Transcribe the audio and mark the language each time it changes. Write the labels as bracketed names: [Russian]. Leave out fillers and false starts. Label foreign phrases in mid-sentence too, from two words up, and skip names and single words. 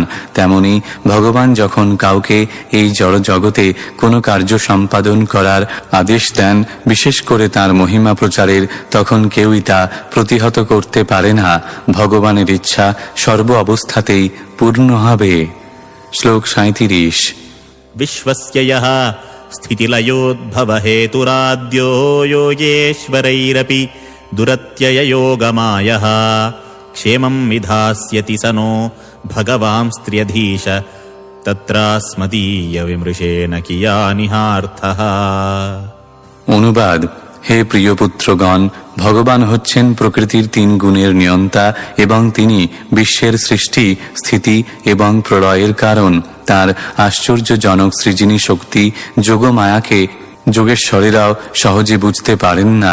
[Bangla] তেমনি ভগবান যখন কাউকে এই জড়জগতে কোনো কার্য সম্পাদন করার আদেশ দেন, বিশেষ করে তাঁর মহিমা প্রচারের, তখন কেউই তা প্রতিহত করতে পারে না। ভগবানের ইচ্ছা সর্ব অবস্থাতেই পূর্ণ হবে। শ্লোক 37। [Sanskrit] विश्वस्य यः स्थितिलयोद्भवहेतुराद्यो योगेश्वरैरपि दुरत्यययोगमायः क्षेमं विधास्यति स नो भगवांस्त्र्यधीश तत्रास्मदीयविमृशेन कियानिहार्थः। [Bangla] অনুবাদ: হে প্রিয় পুত্রগণ, ভগবান হচ্ছেন প্রকৃতির তিন গুণের নিয়ন্তা এবং তিনি বিশ্বের সৃষ্টি, স্থিতি এবং প্রলয়ের কারণ। তার আশ্চর্যজনক সৃজনী শক্তি যোগমায়াকে যোগেশ্বরেরাও সহজে বুঝতে পারেন না।